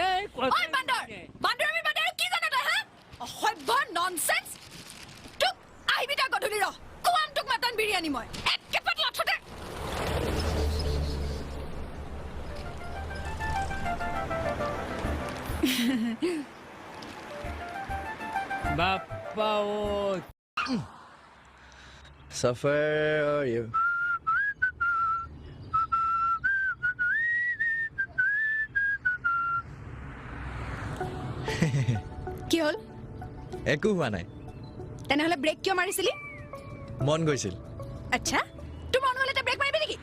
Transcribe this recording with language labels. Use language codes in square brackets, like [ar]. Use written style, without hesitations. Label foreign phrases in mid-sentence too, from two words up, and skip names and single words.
[as] ঐ বান্দৰ বান্দৰ কি জানা তই হা অসভ্য ননসেন্স তোক আহিবি তই গধূলি ৰ কোৱাম তোক মটন বিৰিয়ানী মই একেপাত লঠতে বাপ্পা ও [hi] सफर और ये [as] কি হ'ল একো হোৱা নাই তেনেহলে ব্ৰেক কিয় মাৰিছিলি মন গৈছিল আচ্ছা তোৰ মন হ'লে ব্ৰেক মাৰিবি নেকি